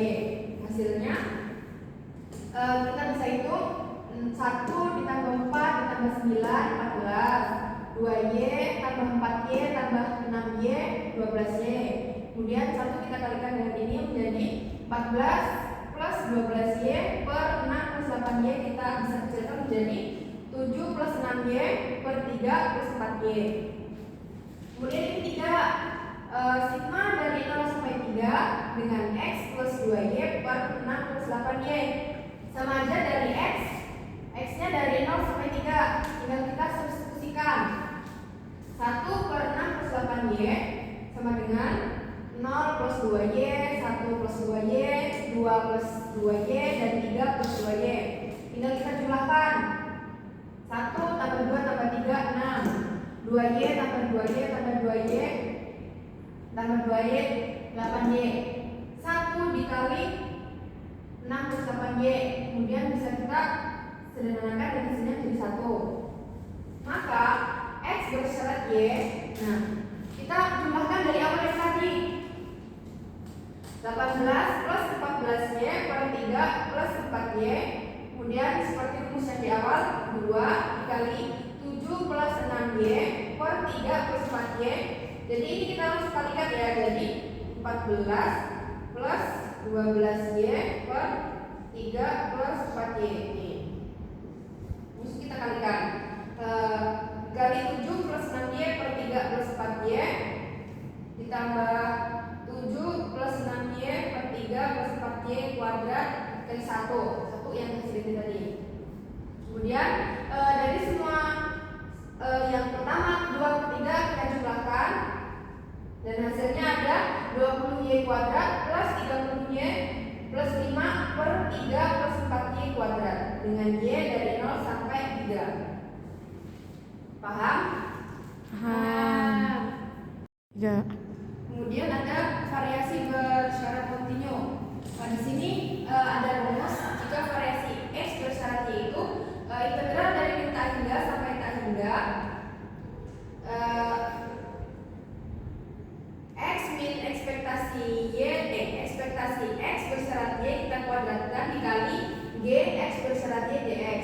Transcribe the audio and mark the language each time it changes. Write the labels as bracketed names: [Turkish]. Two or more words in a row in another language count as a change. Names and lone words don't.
[Indonesian] Hasilnya kita bisa hitung 1 ditambah 4 ditambah 9 14, 2Y tambah 4Y tambah 6Y 12Y. Kemudian 1 kita kalikan dengan ini menjadi 14 plus 12Y per 6 plus 8Y. Kita bisa kecilkan menjadi 7 plus 6Y per 3 plus 4Y. Kemudian yang ketiga sigma dari 0 sampai 3 dengan X plus 2Y per 6 plus 8Y. Sama aja dari X-nya dari 0 sampai 3. Tinggal kita substitusikan 1 per 6 plus 8Y sama dengan 0 plus 2Y, 1 plus 2Y, 2 plus 2Y, dan 3 plus 2Y. Tinggal kita jumlahkan 1 tambah 2 tambah 3, 6. 2Y tambah 2Y tambah 2Y tambah 2Y, 8Y. 1 dikali 6 plus 8Y. Kemudian bisa kita sederhanakan dan hasilnya jadi 1. Maka X bersyarat Y. Nah, kita jumlahkan dari awal yang tadi 18 plus 14Y per 3 plus 4Y. Kemudian seperti rumus yang di awal 2 dikali 7 plus 6Y per 3 plus 4Y. Jadi ini kita harus kalikan ya. Jadi 14 plus 12Y per 3 plus 4Y. Ini terus kita kalikan kali 7 plus 6Y per 3 plus 4Y ditambah 7 plus 6Y per 3 plus 4Y kuadrat kali 1 yang hasil ini tadi. Kemudian dari semua yang pertama, kedua, ketiga kita jumlahkan dan hasilnya ada 20Y kuadrat plus 30Y plus 5 per 3 plus 4Y kuadrat dengan Y dari 0 sampai 3. Paham? Paham. 3. Kemudian ada variasi bersyarat kontinu. Di sini ada rumus jika variasi X bersyarat Y itu integral dari min tak hingga sampai tak hingga X min ekspektasi ekspektasi X bersyarat Y kita kuadratkan dikali G X bersyarat Y dx.